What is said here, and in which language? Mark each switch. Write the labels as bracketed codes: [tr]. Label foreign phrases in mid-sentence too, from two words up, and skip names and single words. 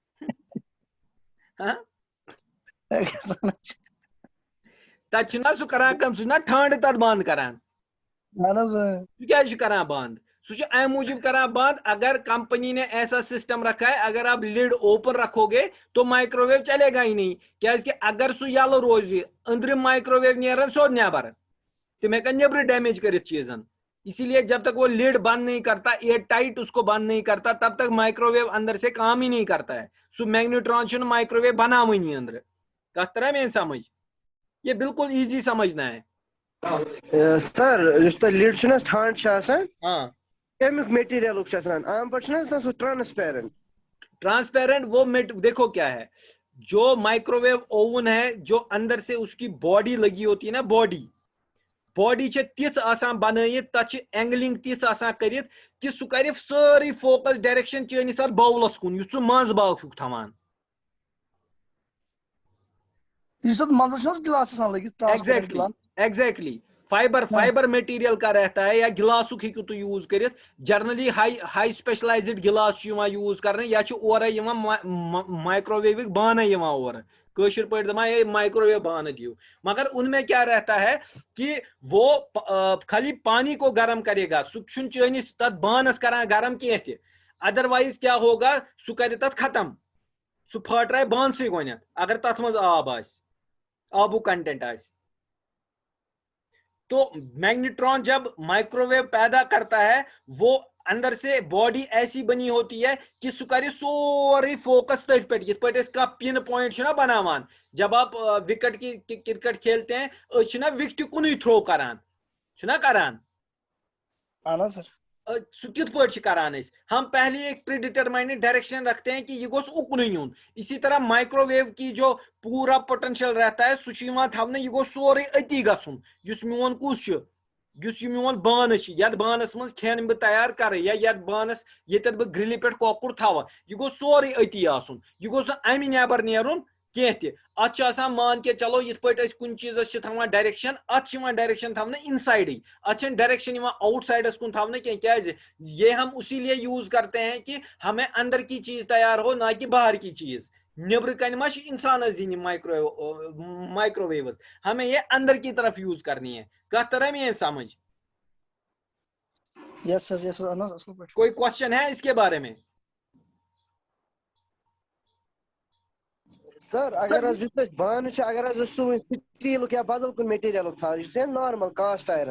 [ks] تتہِ چھُنہ سُہ کران کٲم, سُہ چھُنہ ٹھانڈٕ تتھ بند کران. سُہ کیٛازِ چھُ کران بند؟ سُہ چھُ امہِ موٗجوٗب کران بند, [ur] اگر کمپنی نے ایسا سسٹم رکھا ہے اگر آپ لڈ اوپن رکھو گے تو مائکروویو چلے گا ہی نہیں. [ks] کیٛازِ کہ اگر سُہ یلہٕ روزِ أنٛدرِم مائکروویو نیرن سیوٚد نیبر, تم ہیکن نیبر ڈیمیج کرت چیزن. [ur] اسی لیے جب تک وہ لیڈ بند نہیں کرتا, [en] air tight [ur] اس کو بند نہیں کرتا, تب تک مائکروویو اندر سے کام ہی نہیں کرتا ہے. [ks] سو میگنیٹران چھُنہٕ مائکروویو بناوٲنی اندر. کتھ طرح میں سمجھ, [ur] یہ بالکل ایزی سمجھنا ہے. [ks] سر یُس تۄہہِ لِڈ چھُنہٕ حظ ٹھانڈ چھِ آسان, ہاں کمیُک میٹیریلُک چھُ آسان؟ عام پٲٹھۍ چھُنہٕ آسان سُہ ٹرانسپیرنٹ. [ur] ٹرانسپیرنٹ وہ دیکھو کیا ہے, جو مائکروویو اوون ہے جو اندر سے اس کی باڈی لگی ہوتی ہے نا, [ks] باڈی چھ تیز آسان بنائت, تت اینگلنگ تیز آسان کرت کہ سہ کر ساری [en] focus direction [ks] چٲنِس اتھ باولس کُن یُس ژٕ منٛز باگ چھُکھ تھاوان. [ur] ایگزیکٹلی فائبر مٹیریل کا رہتا ہے, یا [ks] گلاسک ہیکو تو یوز کرت. جرنلی [en] high specialized glass [ks] یوز کرنے, یا اورے مائکروویو بانہ اور کٲشِر پٲٹھۍ دپان ہے مائکروویو بانہ دیو. [ur] مگر ان میں کیا رہتا ہے کہ وہ خالی پانی کو گرم کرے گا, [ks] سہ چھُنہٕ چٲنِس تتھ بانس کران گرم کینٛہہ تہِ. [ur] ادروائز کیا ہوگا, [ks] سہ کرِ تتھ ختم, سہ پھاٹرائے بانسٕے گۄڈنیتھ اگر تتھ منٛز آب آسہِ, آبُک کنٹینٹ آسہِ. [ur] تو میگنیٹران جب مائکروویو پیدا کرتا ہے وہ اندر سے باڈی ایسی بنی ہوتی ہے کہ [ks] سہ کر سورے فوکس تٔتھۍ پٮ۪ٹھ. یِتھ پٲٹھۍ أسۍ کانٛہہ [en] pin point [ks] چھِنہ بناوان, [ur] جب آپ وکٹ کی کرکٹ کھیلتے ہیں [ks] أسۍ چھِنہ وکٹہِ کُنُے تھرو کران, چھُنہ کران سہ کت پٲٹھۍ چھِ کران أسۍ, [ur] ہم پہلے ایک [en] pre determined direction [ur] رکھتے ہیں کہ [ks] یہ گوٚژھ اُکنُے نیُن. [ur] اسی طرح مائکروویو کی جو پورا پوٹینشل رہتا ہے [ks] سہ چھُ یِوان تھاونہٕ, یہ گوٚژھ سورُے أتی گژھُن. یُس میون کُس چھُ, یُس یہ میون بانہٕ چھُ, یتھ بانس منٛز کھٮ۪ن بہٕ تیار کرٕ, یا یتھ بانس ییٚتٮ۪تھ بہٕ گرِلہِ پٮ۪ٹھ کۄکُر تھاوٕ, یہ گوٚژھ سورُے أتی آسُن. یہ گوٚژھ نہٕ امہِ نیبر نیرُن کینٛہہ تہِ. اتھ چھُ آسان مان کے چلو یِتھ پٲٹھۍ أسۍ کُنہِ چیٖزس چھِ تھاوان ڈایریکشن, اتھ چھِ یِوان ڈایریکشن تھاونہٕ انسایڈٕے, اتھ چھنہٕ ڈایریکشن یِوان آؤٹ سائڈس کُن تھاونہٕ کینٛہہ. [ur] کیازِ یہ ہم اسی لیے یوز کرتے ہیں کہ ہمیں اندر کی چیز تیار ہو, نہ کہ باہر کی چیز. [ks] نیبر کن ما چھِ انسانس دِنہِ مائکروویوز, [ur] ہمیں یہ اندر کی طرف یوز کرنی ہے. [ks] کتھ طرح میں سمجھ؟ [en] yes sir. [ur] کوئی کوشچن ہے اس کے بارے میں؟ [ks] سر اگر حظ یُس اَسہِ بانہٕ چھِ, اگر حظ أسۍ سُہ سٹیٖلُک یا بدل کُنہِ میٹیریلُک تھاوو, یہِ چھُ [en] normal cast iron.